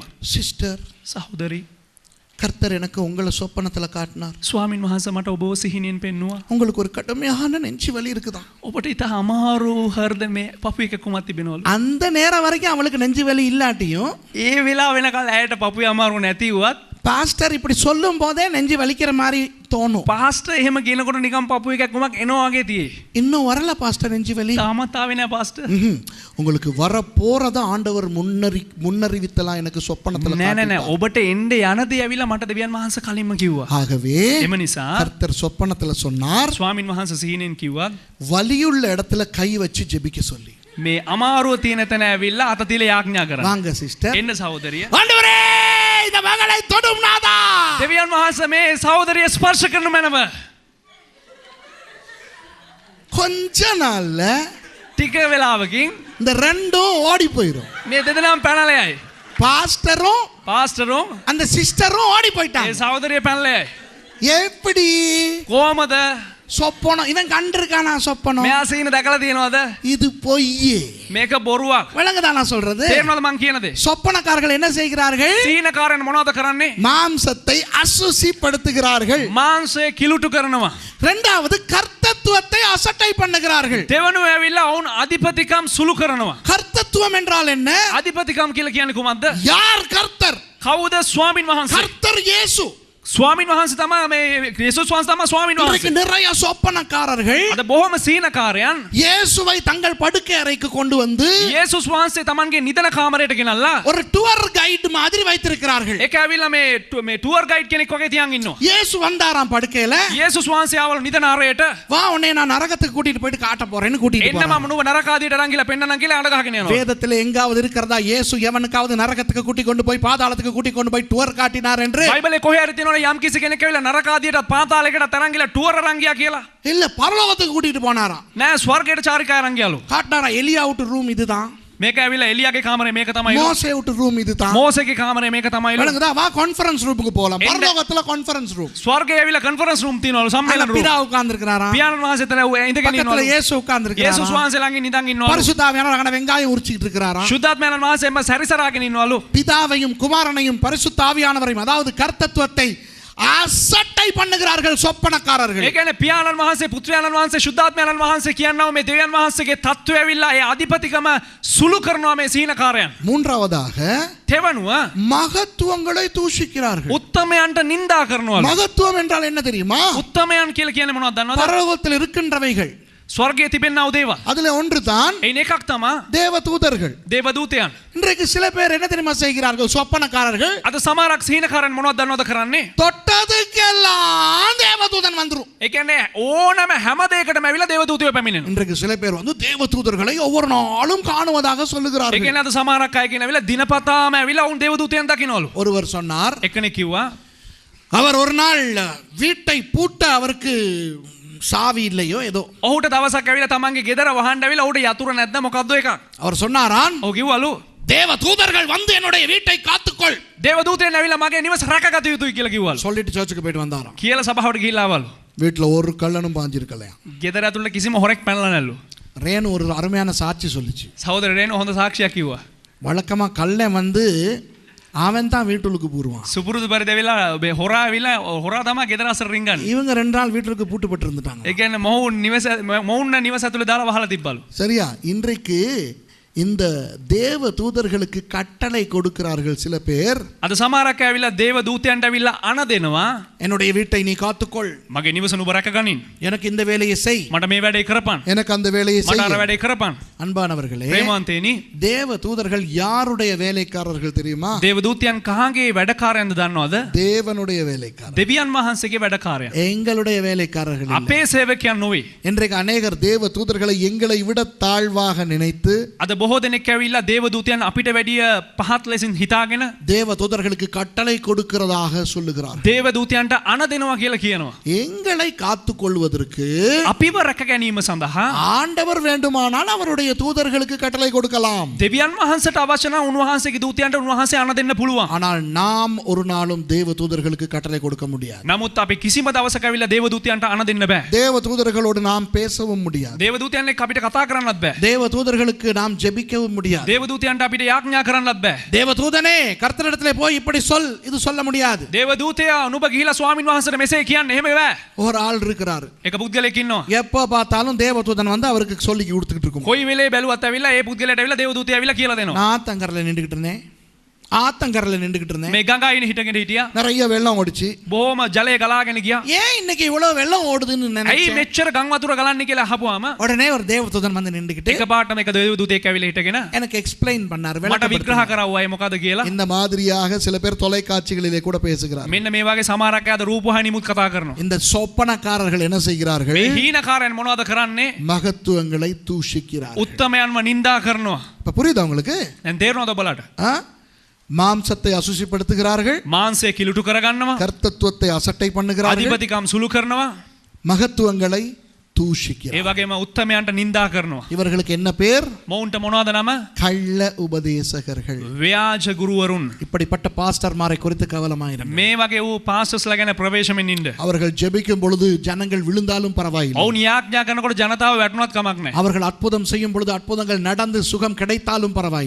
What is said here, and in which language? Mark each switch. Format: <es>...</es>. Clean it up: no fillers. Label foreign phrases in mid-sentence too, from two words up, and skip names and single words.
<ta>சிஸ்டர்,</ta> <si>සහෝදරි,</si> <ta>கர்த்தர் எனக்கு உங்களை சொப்பனத்துல காட்டினார்.</ta> <si>ස්වාමින් වහන්සේ මට ඔබව සිහිනෙන් පෙන්නුවා.</si> <ta>உங்களுக்கு ஒரு கடுமையான நெஞ்சு வலி இருக்குதான்.</ta> <si>ඔබට ඉත අමාරු හෘද මේ පපු එකකුමක් තිබෙනවලු.</si> <ta>அந்த நேரம் வரைக்கும் அவளுக்கு நெஞ்சு வலி இல்லாட்டியும்</ta> <si>ඒ වෙලාව වෙනකල් ඇයට පපුවේ අමාරු නැති වුවත්</si> <ta>பாஸ்டர் இப்படி சொல்லும் போதே நெஞ்சு வலிக்கிற மாதிரி தோணும்.</ta> <si>පාස්ටර් එහෙම කියනකොට නිකන් පපු එකකුමක් එනවා වගේ තියෙයි.</si> <ta>இன்னும் வரல பாஸ்டர் நெஞ்சு வலி.</ta> <si>තාමත් ආවේ නැහැ පාස්ටර්.</si> <ta>உங்களுக்கு வர போறத ஆண்டவர் முன்னறிவித்தலாம் எனக்கு சொப்பனத்துல</ta> <si>නෑ නෑ නෑ</si> <ta>காட்டிட்டார்.</ta> <si>ඔබට එන්න යන දේ ඇවිල්ලා මට දෙවියන් වහන්සේ කලින්ම කිව්වා.</si> <ta>ஆகவே</ta> <si>එම නිසා</si> <ta>கர்த்தர் சொப்பனத்துல சொன்னார்,</ta> <si>ස්වාමින් වහන්සේ සිහිනෙන් කිව්වා</si> <ta>வலியுள்ள இடத்துல கை வச்சு ஜெபிக்க சொல்லி.</ta> <si>මේ අමාරුව තියෙන තැන ඇවිල්ලා අත තියලා යාඥා කරන්න.</si> <ta>வாங்க சிஸ்டர்.</ta> <si>එන්න සහෝදරිය.</si> <ta>ஆண்டவரே, இந்த மகளை தொடும் நாதா.</ta> <si>දෙවියන් වහන්සේ මේ සහෝදරිය ස්පර්ශ කරන මැනව.</si> <ta>கொஞ்ச நாள்ல</ta> <si>ටික වෙලාවකින්</si> <ta>இந்த ரெண்டும் ஓடி போயிடும்.</ta> <si>මේ දෙදෙනාම පැනලා යයි.</si> <ta>பாஸ்டரும்</ta> <si>පාස්ටරුම්</si> <ta>அந்த சிஸ்டரும் ஓடி</ta> <si>ඒ</si> <ta>போயிட்டாங்க.</ta> <si>සහෝදරිය පැනලා යයි.</si> <ta>எப்படி?</ta> <si>කොහමද?</si> <ta>சொப்பனம் இவன் கண்டிருக்கானா சொப்பனம்?</ta> <si>මෙයා සීන දැකලා තියෙනවද?</si> <ta>இது பொய்.</ta> <si>මේක බොරුවක්.</si> <ta>விளங்குதா நான் சொல்றது?</ta> <si>තේරෙනවද මං කියන දේ?</si> <ta>சொப்பனக்காரர்கள் என்ன செய்கிறார்கள்?</ta> <si>සීනකාරයන් මොනවද කරන්නේ?</si> <ta>மாம்சத்தை அசுசிப்படுத்துகிறார்கள்.</ta> <si>මාංශය කිලුටු කරනවා.</si> <ta>இரண்டாவது கர்த்தத்துவத்தை அசட்டை பண்ணுகிறார்கள்.</ta> <si>දෙවනුව ඇවිල්ලා ඔවුන් අධිපතිකම් සුළු කරනවා.</si> <ta>கர்த்தத்துவம் என்றால் என்ன?</ta> <si>අධිපතිකම් කියලා කියන්නේ කොහොමද?</si> <ta>யார் கர்த்தர்?</ta> <si>කවුද ස්වාමින් වහන්සේ?</si> <ta>கர்த்தர் இயேசு.</ta> <si>ස්වාමින් වහන්සේ තමයි මේ යේසුස් වහන්සේ තමයි ස්වාමින්</si> <ta>இன்றைக்கு</ta> <si>වහන්සේ.</si> <ta>நிறைய சொப்பனக்காரர்கள்</ta> <si>අද බොහොම සීනකාරයන්</si> <ta>இயேசுவை தங்கள் படுக்கை அறைக்கு கொண்டு வந்து</ta> <si>යේසුස් වහන්සේ තමන්ගේ නිදන කාමරයට ගෙනල්ලා</si> <ta>ஒரு</ta> <en>tour guide</en> <ta>மாதிரி வைத்திருக்கிறார்கள்.</ta> <si>ඒක ඇවිල්ලා මේ</si> <en>tour guide</en> <si>කෙනෙක් වගේ තියන් ඉන්නවා.</si> <ta>இயேசு வந்தாராம் படுக்கையில.</ta> <si>යේසුස් වහන්සේ ආවලු නිදන ආරයට.</si> <ta>வா, உன்னை நான் நரகத்துக்கு கூட்டிட்டு போயிட்டு காட்ட போறேன்னு கூட்டிட்டு</ta> <si>එන්න</si> <ta>போறாங்க.</ta> <si>මම නුඹ නරකාදියට අරන් ගිහලා පෙන්නනම් කියලා අඬ ගහගෙන යනවා.</si> <ta>வேதத்துல எங்காவது இருக்கிறதா இயேசு எவனுக்காவது நரகத்துக்கு கூட்டி கொண்டு போய் பாதாளத்துக்கு கூட்டி கொண்டு போய் டூர் காட்டினார் என்று?</ta> <si>බයිබලේ කොහේ හරි තියෙනවනේ යම් කිසි කෙනෙක් ඇවිල්ලා නරකාදියට පාතාලයකට තරන් ගිහලා ටුවර් අරන් ගියා කියලා.</si> <ta>இல்ல, பரலோகத்துக்கு கூட்டிட்டு போனாராம்.</ta> <si>නෑ ස්වර්ගයට චාරිකා අරන් ගියලු.</si> <ta>காட்டினாரா? எலியா விட்டு ரூம் இதுதான்.</ta> <si>මේක ඇවිල්ලා එලියාගේ කාමරේ මේක තමයි</si> <ta>மோசே விட்டு ரூம் இதுதான்.</ta> <si>මෝසේගේ කාමරේ මේක තමයි</si> <ta>விளங்குதா? வா</ta> <en>conference roomukku</en> <ta>போலாம். என்ன? பரலோகத்துல</ta> <en>conference room.</en> <si>ස්වර්ගයේ ඇවිල්ලා</si> <en>conference room</en> <si>තියෙනවලු සම්මේලන රූම්</si> <ta>பிதா உட்கார்ந்திருக்கிறாராம்.</ta> <si>පියාණන් වහන්සේ එතන ඉඳගෙන</si> <ta>பக்கத்துல</ta> <si>ඉන්නවලු</si> <ta>இயேசு</ta> <si>යේසුස්</si> <ta>உட்கார்ந்திருக்கிறாராம்.</ta> <si>වහන්සේ ළඟින් ඉඳන් ඉන්නවලු</si> <ta>பரிசுத்தாவியானவர் அங்க வெங்காயம் உரிச்சிட்டு இருக்கிறாராம்.</ta> <si>ශුද්ධාත්මයන් වහන්සේ එම සැරිසරාගෙන ඉන්නවලු</si> <ta>பிதாவையும் குமாரனையும் பரிசுத்தாவியானவரையும் அதாவது கர்த்தத்துவத்தை அசட்டை பண்ணுகிறார்கள் சொப்பனக்காரர்கள்.</ta> <si>ඒ කියන්නේ පියාණන් වහන්සේ පුත්‍රයාණන් වහන්සේ ශුද්ධාත්මයන් වහන්සේ කියනවා මේ දෙවියන් වහන්සේගේ தত্ত্বය ඇවිල්ලා ඒ අධිපතිකම සුළු කරනවා මේ සීනකාරයන්</si> <ta>மூன்றாவதாக</ta> <si>තෙවනුව</si> <ta>மகத்துவங்களை தூஷிக்கிறார்கள்.</ta> <si>උත්තමයන්ට නිඳා කරනවලු</si> <ta>மகத்துவம் என்றால் என்ன தெரியுமா?</ta> <si>උත්තමයන් කියලා කියන්නේ මොනවද දන්නවද</si> <ta>பரலோகத்தில் இருக்கின்றவைகள்.</ta> <si>ස්වර්ගයේ තිබෙනා දේවල්</si> <ta>அதுல ஒன்று தான்</ta> <si>එයින් එකක් තමයි</si> <ta>தேவதூதர்கள்.</ta> <si>දේවදූතයන්</si> <ta>இன்றைக்கு சில பேர் என்ன தெரியுமா செய்கிறார்கள்? சொப்பனக்காரர்கள்</ta> <si>අද සමහරක් සීනකාරයන් මොනවද දන්නවද කරන්නේ</si> <ta>தொட்டதுக்கெல்லாம் தேவதூதன் வந்துரும்.</ta> <si>ඒ කියන්නේ ඕනම හැම දෙයකටම ඇවිල්ලා දේවදූතයෝ පැමිණෙනවා</si> <ta>இன்றைக்கு சில பேர் வந்து தேவதூதர்களை ஒவ்வொரு நாளும் காணுவதாக</ta> <si>ඒ</si> <ta>சொல்லுகிறார்கள்.</ta> <si>කියන්නේ අද සමහරක් අය කියන ඇවිල්ලා දිනපතාම ඇවිල්ලා උන් දේවදූතයන් දකින්නවලු</si> <ta>ஒருவர் சொன்னார்,</ta> <si>එකෙනෙක් කිව්වා</si> <ta>அவர் ஒரு நாள் வீட்டை பூட்ட அவருக்கு சாவி இல்லையோ ஏதோ</ta> <si>ඔහුට දවසක් ඇවිල්ලා තමන්ගේ ගෙදර වහන්න ඇවිල්ලා ඔහුට යතුරු නැද්ද මොකද්ද එකක්</si> <ta>அவர் சொன்னாராம்,</ta> <si>ඔහු කිව්වලු</si> <ta>தேவதூதர்கள் வந்து என்னுடைய வீட்டை காத்துக்கொள்</ta> <si>දේවදූතයන් ඇවිල්ලා මගේ නිවස රැකගත යුතුයි කියලා කිව්වලු</si> <ta>சொல்லிட்டு சர்ச்சுக்கு போயிட்டு வந்தாராம்.</ta> <si>කියලා සභාවට ගිහිල්ලා ආවලු</si> <ta>வீட்டுல ஒரு கள்ளனும் பாஞ்சிருக்கலையா.</ta> <si>ගෙදර ඇතුළේ කිසිම හොරෙක් පැනලා නැල්ලු</si> <ta>ரேணு ஒரு அருமையான சாட்சி சொல்லிச்சு.</ta> <si>සහෝදර රේණු හොඳ சாட்சிයක් කිව්වා</si> <ta>வழக்கமா கள்ளன் வந்து அவன் தான் வீட்டுக்கு பூருவான்.</ta> <si>සුපුරුදු පරිදි ඇවිල්ලා මේ හොරා ඇවිල්ලා හොරා තමයි ගෙදර අසර රින්ගන්නේ</si> <ta>இவங்க 2 நாள் வீட்டுக்கு பூட்டுப்பட்டு இருந்துட்டாங்க.</ta> <si>ඒ කියන්නේ මොවුන් නිවස ඇතුළේ දාලා වහලා තිබ්බලු</si> <ta>சரியா? இன்றைக்கு இந்த தேவ தூதர்களுக்கு கட்டளை கொடுக்கிறார்கள் சில பேர்.</ta> <si>අද සමහරක් ඇවිල්ලා දේව දූතයන්ට ඇවිල්ලා අණ දෙනවා</si> <ta>என்னுடைய வீட்டை நீ காத்துக்கொள்,</ta> <si>මගේ නිවස නුඹ රැකගනින්</si> <ta>எனக்கு இந்த வேலையை செய்,</ta> <si>මට මේ වැඩේ කරපන්</si> <ta>எனக்கு அந்த வேலையை</ta> <si>මට අර</si> <ta>செய்.</ta> <si>වැඩේ කරපන්</si> <ta>அன்பானவர்களே,</ta> <si>ප්‍රේමවන්තේනි</si> <ta>தேவ தூதர்கள் யாருடைய வேலைக்காரர்கள் தெரியுமா?</ta> <si>දේව දූතයන් කහගේ වැඩකාරයන්ද දන්නවද</si> <ta>தேவனுடைய வேலைக்காரர்.</ta> <si>දෙවියන් වහන්සේගේ වැඩකාරයන්</si> <ta>எங்களுடைய வேலைக்காரர்கள் இல்லை.</ta> <si>අපේ සේවකයන් නොවේ</si> <ta>இன்றைக்கு அநேகர் தேவ தூதர்களை எங்களை விட தாழ்வாக நினைத்து</ta> <si>අද බොහෝ දෙනෙක් ඇවිල්ලා දේව දූතයන් අපිට වැඩිය පහත් ලෙසින් හිතාගෙන</si> <ta>தேவ தூதர்களுக்கு கட்டளை கொடுக்கிறதாக சொல்லுகிறார்.</ta> <si>දේව දූතයන්ට අණ දෙනවා කියලා කියනවා</si> <ta>எங்களை காத்துக் கொள்வதற்கு</ta> <si>අපිව රැක ගැනීම සඳහා</si> <ta>ஆண்டவர் வேண்டுமானால் அவருடைய தூதர்களுக்கு கட்டளை கொடுக்கலாம்.</ta> <si>දෙවියන් වහන්සේට අවශ්‍ය නම් උන්වහන්සේගේ දූතයන්ට උන්වහන්සේ අණ දෙන්න පුළුවන්</si> <ta>ஆனால் நாம் ஒரு நாளும் தேவ தூதர்களுக்கு கட்டளை கொடுக்க முடியாது.</ta> <si>නමුත් අපි කිසිම දවසක ඇවිල්ලා දේව දූතයන්ට අණ දෙන්න බෑ</si> <ta>தேவ தூதர்களோடு நாம் பேசவும் முடியாது.</ta> <si>දේව දූතයන් එක්ක අපිට කතා කරන්නත් බෑ</si> <ta>தேவ தூதர்களுக்கு நாம் ஜெபிக்கவும் முடியாது.</ta> <si>දේව දූතයන්ට අපිට යාඥා කරන්නත් බෑ</si> <ta>தேவ தூதனே கர்த்தரிடத்திலே போய் இப்படி சொல், இது சொல்ல முடியாது.</ta> <si>දේව දූතයා නුඹ ගිහිලා ස්වාමින් වහන්සේට මෙසේ කියන්න එහෙම බෑ</si> <ta>ஒரு ஆள் இருக்கிறார்,</ta> <si>එක පුද්ගලෙක් ඉන්නවා</si> <ta>எப்போ பார்த்தாலும் தேவ தூதன் வந்து அவருக்கு சொல்லி கொடுத்துக்கிட்டு இருக்கும்.</ta> <si>කොයි වෙලේ බැලුවත් ඇවිල්ලා ඒ පුද්ගලයාට ඇවිල්ලා දේව දූතයා ඇවිල්ලා කියලා දෙනවා</si> <ta>நான் ஆத்தங்கரையில் நின்றுகிட்டு இருந்தேன், ஆத்தங்கரையில் நின்றுகிட்டு இருந்தேன்,</ta> <si>මේ ගඟයින හිටගෙන හිටියා</si> <ta>நிறைய வெள்ளம் ஓடிச்சு.</ta> <si>බොහොම ජලය ගලාගෙන ගියා</si> <ta>ஏன் இன்னைக்கு இவ்வளவு வெள்ளம் ஓடுதுன்னு</ta> <si>ඇයි</si> <ta>நினைச்சேன்.</ta> <si>මෙච්චර ගම් වතුර ගලන්නේ කියලා අහපුවාම</si> <ta>உடனே ஒரு தேவதூதன் வந்து நின்றுகிட்டு</ta> <si>එකපාරටම එක දේව දූතයෙක් ඇවිල්ලා හිටගෙන</si> <ta>எனக்கு எக்ஸ்பிளைன் பண்ணார்,</ta> <si>මට</si> <ta>விளக்கப்படுத்தினார்.</ta> <si>විග්‍රහ කරවුවා ඒ මොකද්ද කියලා</si> <ta>இந்த மாதிரியாக சில பேர் தொலைக்காட்சிகளிலே கூட பேசுகிறார்.</ta> <si>මෙන්න මේ වගේ සමහරක් අය අද රූපවාහිනියමුත් කතා කරනවා</si> <ta>இந்த சொப்பனக்காரர்கள் என்ன செய்கிறார்கள்?</ta> <si>මේ හීනකාරයන් මොනවද කරන්නේ</si> <ta>மகத்துவங்களை தூஷிக்கிறார்கள்.</ta> <si>උත්තමයන්ව නිඳා කරනවා</si> <ta>இப்ப புரியுதா உங்களுக்கு?</ta> <si>දැන් තේරෙනවද ඔබලට</si> <ta>ஆ? மாம்சத்தை அசுசிப்படுத்துகிறார்கள்,</ta> <si>මාංශය කිලුටු කරගන්නවා</si> <ta>கர்த்தத்துவத்தை அசட்டை பண்ணுகிறார்கள்,</ta> <si>අධිපතිකම් සුළු කරනවා</si> <ta>மகத்துவங்களை</ta> <si>ඒ</si> <ta>தூஷிக்கிறார்கள்.</ta> <si>වගේම උත්තමයන්ට නිඳා කරනවා</si> <ta>இவர்களுக்கு என்ன பேர்?</ta> <si>මොවුන්ට මොනවද නම</si> <ta>கள்ள உபதேசகர்கள்.</ta> <si>ව්‍යාජ ගුරුවරුන්</si> <ta>இப்படிப்பட்ட பாஸ்டர்மாரை குறித்து கவனமாயிரும்.</ta> <si>මේ වගේ වූ පාස්ටර්ස්ලා ගැන ප්‍රවේශමෙන් ඉන්න</si> <ta>அவர்கள் ஜெபிக்கும் பொழுது ஜனங்கள் விழுந்தாலும் பரவாயில்லை.</ta> <si>ඔවුන් යාඥා කරනකොට ජනතාව වැටුණත් කමක් නැහැ</si> <ta>அவர்கள் அற்புதம் செய்யும் பொழுது அற்புதங்கள் நடந்து சுகம் கிடைத்தாலும் பரவாயில்லை.</ta>